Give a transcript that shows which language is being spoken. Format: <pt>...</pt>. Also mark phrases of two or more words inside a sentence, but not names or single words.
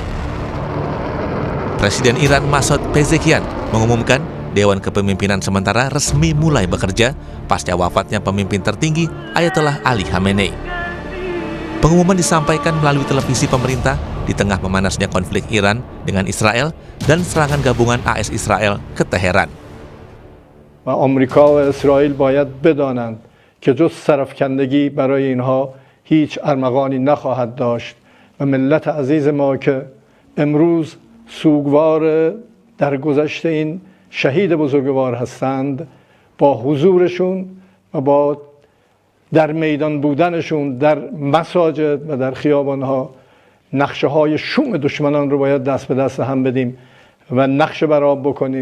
<id>Presiden Iran Masoud Pezeshkian mengumumkan Dewan Kepemimpinan Sementara resmi mulai bekerja pasca wafatnya pemimpin tertinggi Ayatollah Ali Khamenei. Pengumuman disampaikan melalui televisi pemerintah di tengah memanasnya konflik Iran dengan Israel dan serangan gabungan AS Israel ke Teheran.</id> <fa>و آمریکا و اسرائیل باید بدانند که جز سرفکندگی برای اینها هیچ ارمغانی نخواهد داشت و ملت عزیز ما که امروز سوگوار درگذشت این شهید بزرگوار هستند با حضورشون و با در میدان بودنشون در مساجد و در خیابانها نقشه های شوم دشمنان رو باید دست به دست هم بدیم و نقشه برآب بکنیم.</fa>